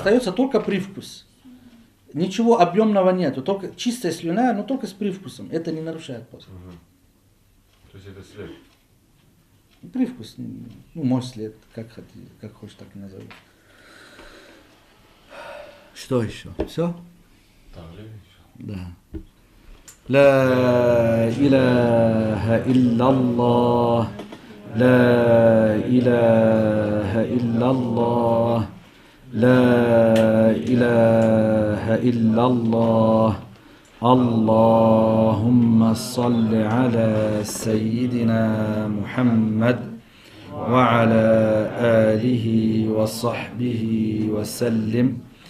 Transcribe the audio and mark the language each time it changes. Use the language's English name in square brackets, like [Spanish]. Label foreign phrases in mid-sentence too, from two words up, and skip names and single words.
[Russian] остается только привкус. Ничего объемного нету, только чистая слюна, но только с привкусом. Это не нарушает пост. Мгм. То есть это след. Привкус, ну, мой след, как хочешь, так и назови. Что еще? Все? Так, Да. [Arabic] لا إله إلا الله لا إله إلا الله لا إله إلا الله اللهم صل على سيدنا محمد وعلى آله وصحبه وسلم